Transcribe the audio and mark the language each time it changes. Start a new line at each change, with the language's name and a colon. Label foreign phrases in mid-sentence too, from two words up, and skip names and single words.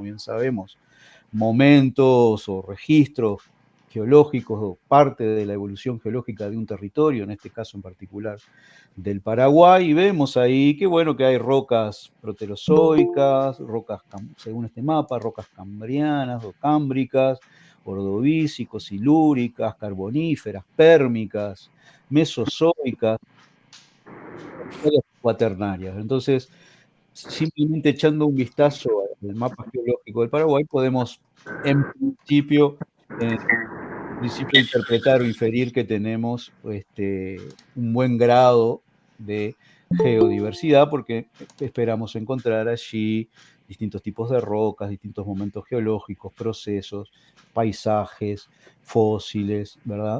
Spanish: bien sabemos, momentos o registros geológicos o parte de la evolución geológica de un territorio, en este caso en particular del Paraguay, y vemos ahí que, bueno, que hay rocas proterozoicas, rocas, según este mapa, rocas cambrianas o cámbricas, ordovícicos, silúricas, carboníferas, pérmicas, mesozoicas, cuaternarias. Entonces, simplemente echando un vistazo al mapa geológico del Paraguay, podemos, en principio, interpretar o inferir que tenemos un buen grado de geodiversidad, porque esperamos encontrar allí distintos tipos de rocas, distintos momentos geológicos, procesos, paisajes, fósiles, ¿verdad?